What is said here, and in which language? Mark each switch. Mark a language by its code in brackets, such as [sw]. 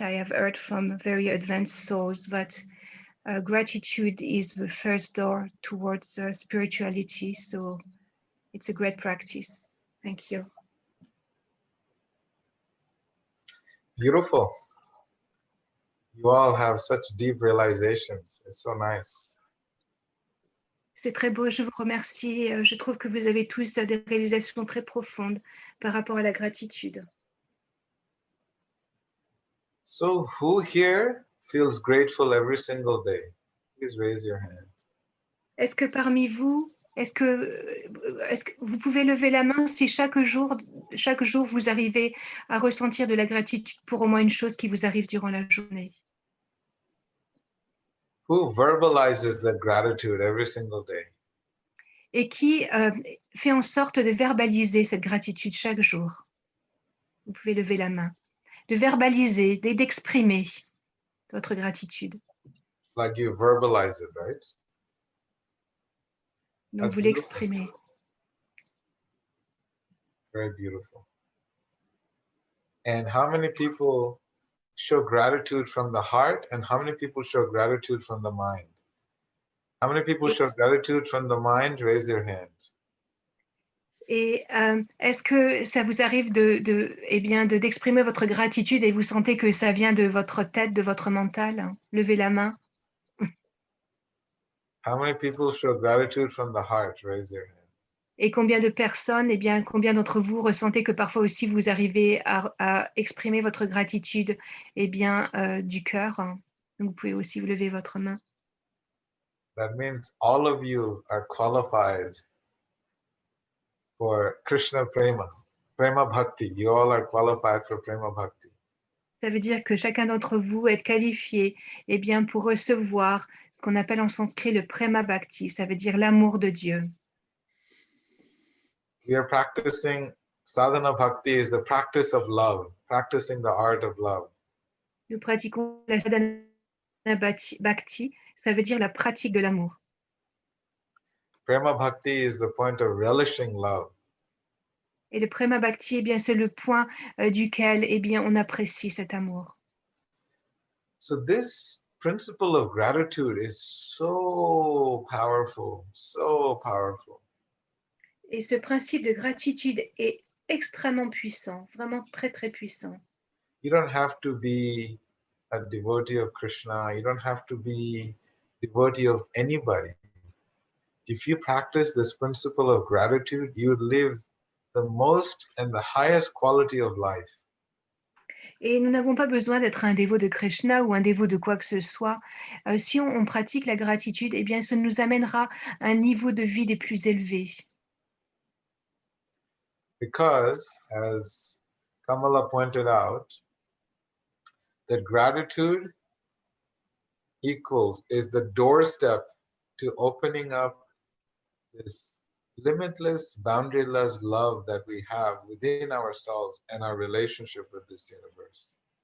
[en] I have heard from very advanced souls that gratitude is the first door towards spirituality. So it's a great practice. Thank you. Beautiful. You all have such deep realizations. It's so nice. [fr] C'est très beau, je vous remercie. Je trouve que vous avez tous des réalisations très profondes par rapport à la gratitude. [en] So who here feels grateful every single day? Please raise your hand. [fr] Est-ce que parmi vous, est-ce que vous pouvez lever la main si chaque jour vous arrivez à ressentir de la gratitude pour au moins une chose qui vous arrive durant la journée? [en] Who verbalizes that gratitude every single day? [fr] Et qui fait en sorte de verbaliser cette gratitude chaque jour? Vous pouvez lever la main. De verbaliser, d'exprimer votre gratitude. [en] Like you verbalize it, right? [fr] Donc vous l'exprimez. [en] Very beautiful. And how many people show gratitude from the heart and how many people show gratitude from the mind? How many people show gratitude from the mind? Raise your hand. [fr] Et est-ce que ça vous arrive d'exprimer votre gratitude et vous sentez que ça vient de votre tête, de votre mental? Levez la main. [en] How many people show gratitude from the heart? Raise your hand. [fr] Et combien de personnes, combien d'entre vous ressentez que parfois aussi vous arrivez à exprimer votre gratitude du cœur? Donc vous pouvez aussi vous lever votre main. [en] That means all of you are qualified for Krishna Prema, Prema Bhakti. You all are qualified for Prema Bhakti. [fr] Ça veut dire que chacun d'entre vous est qualifié pour recevoir ce qu'on appelle en sanskrit le prema bhakti, ça veut dire l'amour de Dieu. [en] We are practicing sadhana bhakti is the practice of love, practicing the art of love. [fr] Nous pratiquons la sadhana bhakti, ça veut dire la pratique de l'amour. [en] Prema bhakti is the point of relishing love. [fr] Et le prema bhakti, eh bien, c'est le point duquel, eh bien, on apprécie cet amour. [en] So this principle of gratitude is so powerful, so powerful. [fr] Et ce principe de gratitude est extrêmement puissant, vraiment très, très puissant. [en] You don't have to be a devotee of Krishna. You don't have to be a devotee of anybody. If you practice this principle of gratitude, you would live the most and the highest quality of life. [fr] Et nous n'avons pas besoin d'être un dévot de Krishna ou un dévot de quoi que ce soit. Si on pratique la gratitude, eh bien, ça nous amènera à un niveau de vie des plus élevés. [en] Because, as Kamala pointed out, that gratitude is the doorstep to opening up this limitless, boundaryless love that we have within ourselves and our relationship with this universe.